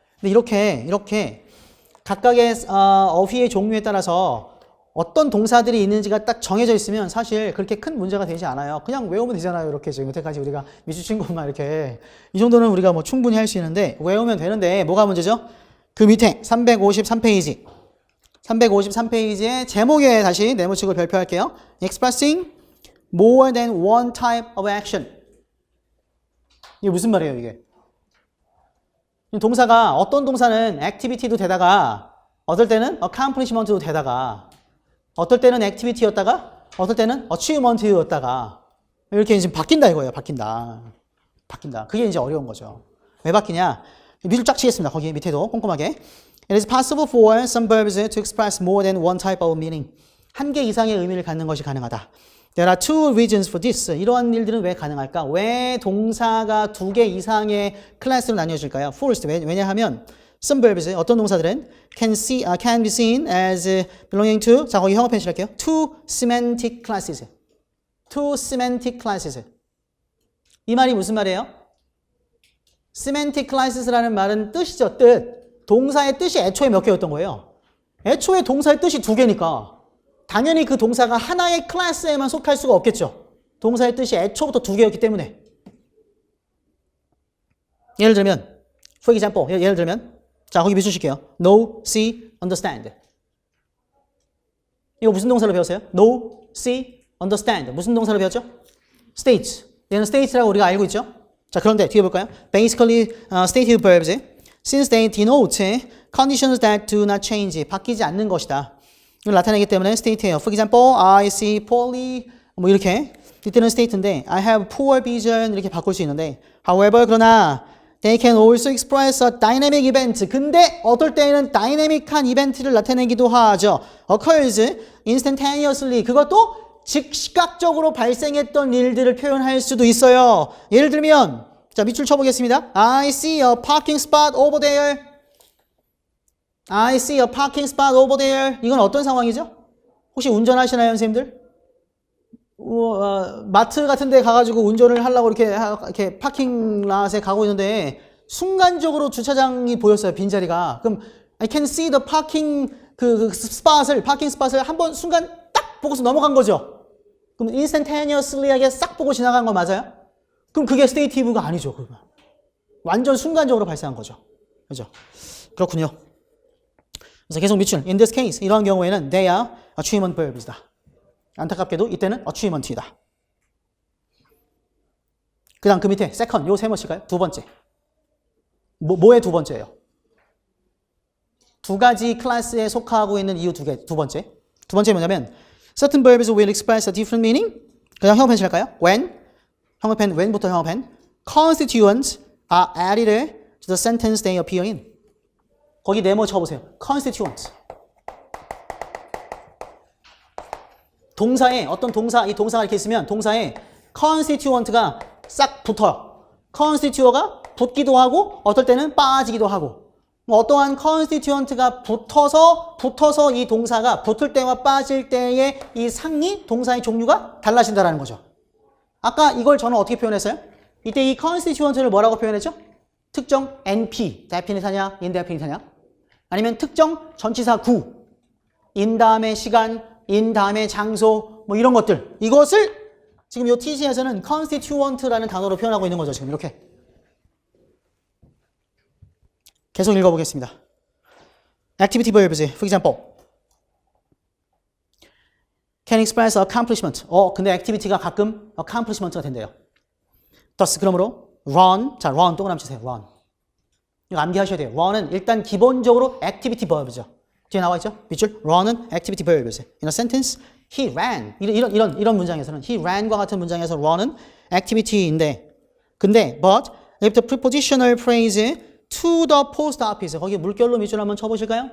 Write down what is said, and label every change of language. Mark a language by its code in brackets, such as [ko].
[ko] 근데 이렇게 각각의 어휘의 종류에 따라서 어떤 동사들이 있는지가 딱 정해져 있으면 사실 그렇게 큰 문제가 되지 않아요. 그냥 외우면 되잖아요. 이렇게 지금 여태까지 우리가 미주친 것만 이렇게 이 정도는 우리가 뭐 충분히 할 수 있는데 외우면 되는데 뭐가 문제죠? 그 밑에 353페이지 353페이지의 제목에 다시 네모치고 별표할게요. [en] Expressing more than one type of action. [ko] 이게 무슨 말이에요, 이게? 동사가 어떤 동사는 activity도 되다가 어떨 때는 accomplishment도 되다가 어떨 때는 activity였다가 어떨 때는 achievement였다가 이렇게 지금 바뀐다 이거예요. 바뀐다. 그게 이제 어려운 거죠. 왜 바뀌냐? 밑줄 쫙 치겠습니다. 거기 밑에도 꼼꼼하게. [en] It is possible for some verbs to express more than one type of meaning. [ko] 한 개 이상의 의미를 갖는 것이 가능하다. [en] There are two reasons for this. [ko] 이러한 일들은 왜 가능할까? 왜 동사가 두 개 이상의 클래스로 나뉘어질까요? [en] First, [ko] 왜냐하면 [en] some verbs, [ko] 어떤 동사들은 [en] can be seen as belonging to, [ko] 자 거기 형어펜 실할게요. [en] Two semantic classes. Two semantic classes. [ko] 이 말이 무슨 말이에요? semantic classes라는 말은 뜻이죠, 뜻. 동사의 뜻이 애초에 몇 개였던 거예요? 애초에 동사의 뜻이 두 개니까 당연히 그 동사가 하나의 클래스에만 속할 수가 없겠죠. 동사의 뜻이 애초부터 두 개였기 때문에. 예를 들면 [en] for example, [ko] 예를 들면 자 거기 밑줄 칠게요. [en] know, see, understand. [ko] 이거 무슨 동사로 배웠어요? [en] know, see, understand. [ko] 무슨 동사로 배웠죠? [en] state. [ko] 얘는 state라고 우리가 알고 있죠? 자 그런데 뒤에 볼까요? [en] Basically, stative verbs, since they denote conditions that do not change, [ko] 바뀌지 않는 것이다. 이걸 나타내기 때문에 state예요. [en] For example, I see poorly, [ko] 뭐 이렇게. 이때는 state인데, [en] I have poor vision [ko] 이렇게 바꿀 수 있는데, [en] however, [ko] 그러나 [en] they can also express a dynamic event. [ko] 근데 어떨 때에는 다이내믹한 이벤트를 나타내기도 하죠. [en] occurs instantaneously. [ko] 그것도 즉시각적으로 발생했던 일들을 표현할 수도 있어요. 예를 들면 자 밑줄 쳐보겠습니다. [en] I see a parking spot over there. I see a parking spot over there. [ko] 이건 어떤 상황이죠? 혹시 운전하시나요, 선생님들? 마트 같은 데 가가지고 운전을 하려고 이렇게 파킹랏에 가고 있는데 순간적으로 주차장이 보였어요, 빈자리가. 그럼 [en] I can see the parking [ko] 파킹 스팟을 한번 순간 딱 보고서 넘어간 거죠. 그럼 instantaneously하게 싹 보고 지나간 거 맞아요? 그럼 그게 스테이티브가 아니죠. 그러면. 완전 순간적으로 발생한 거죠. 그죠? 그렇군요. 그래서 계속 밑줄. [en] In this case, [ko] 이런 경우에는 [en] they are achievement verbs이다. [ko] 안타깝게도 이때는 achievement이다. 그 다음 그 밑에 second, 요 세 번씩일까요? 두 번째. 뭐의 두 번째예요? 두 가지 클래스에 속하고 있는 이유 두 번째. 두 번째 뭐냐면 [en] certain verbs will express a different meaning. [ko] 그냥 형어펜 실할까요? when부터 형어펜. [en] constituents are added to the sentence they appear in. [ko] 거기 네모 쳐보세요. constituent. 동사에 어떤 동사, 이 동사가 이렇게 있으면 동사에 constituent가 싹 붙어요. constituent가 붙기도 하고 어떨 때는 빠지기도 하고. 어떠한 constituent가 붙어서 이 동사가 붙을 때와 빠질 때의 이 상이 동사의 종류가 달라진다는 거죠. 아까 이걸 저는 어떻게 표현했어요? 이때 이 constituent를 뭐라고 표현했죠? 특정 NP, definite하냐, indefinite하냐? 아니면 특정 전치사 구, in 다음에 시간, in 다음에 장소, 뭐 이런 것들. 이것을 지금 이 TC에서는 constituent라는 단어로 표현하고 있는 거죠. 지금 이렇게. 계속 읽어보겠습니다. [en] Activity verbs, for example. Can express accomplishment. [ko] 근데 activity가 가끔 accomplishment가 된대요. thus, 그러므로 run, 자, run 동그라미 치세요. run. 이거 암기하셔야 돼요. run은 일단 기본적으로 activity verb죠. 뒤에 나와 있죠? 밑줄. [en] run은 activity verbs. In a sentence, he ran. [ko] 이런 문장에서는 [en] he ran [ko] 과 같은 문장에서 run은 activity인데, 근데 [en] but if the prepositional phrase to the post office, [ko] 거기 물결로 밑줄 한번 쳐보실까요?